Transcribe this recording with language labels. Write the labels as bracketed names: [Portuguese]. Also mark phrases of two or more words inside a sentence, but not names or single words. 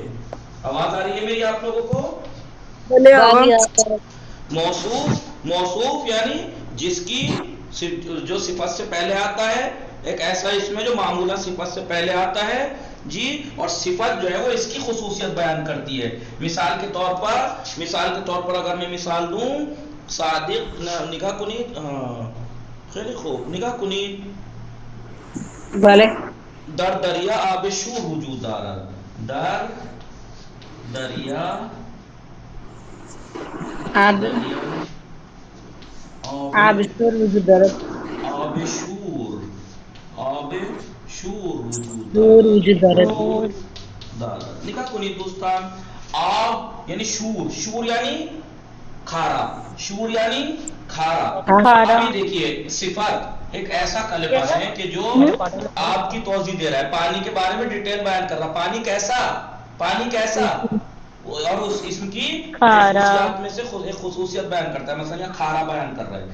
[Urdu] آواز آ رہی ہے میری آپ لوگوں کو؟ موصوف یعنی جس کی جو صفت سے پہلے آتا ہے. ایک ایسا اسم ہے جو معمولا صفت سے پہلے آتا ہے جی، اور صفت جو ہے وہ اس کی خصوصیت بیان کرتی ہے. مثال کے طور پر اگر میں مثال دوں، صادق. [Persian] نگاہ کنید. خیلی خوب نگاہ کنید. بلے در دریا آب شور وجود دارد. در دریا آب دریا آب شور وجود دارد. آب شور آب شور وجود شور دارد. وجود دارد. وجود دارد. نکاح کنید دوستان. [Urdu] آب یعنی شور، شور یعنی کھارا، شور یعنی کھارا. کھارا. ابھی دیکھیے صفت ایک ایسا کلمہ ہے کہ جو آپ کی توضیح دے رہا ہے، پانی کے بارے میں ڈیٹیل بیان کر رہا ہے. پانی کیسا، پانی کیسا، اور اس اسم کی کھارا. خصوصیات میں سے ایک خصوصیت بیان کرتا ہے. مثلا یہاں کھارا بیان کر رہا ہے.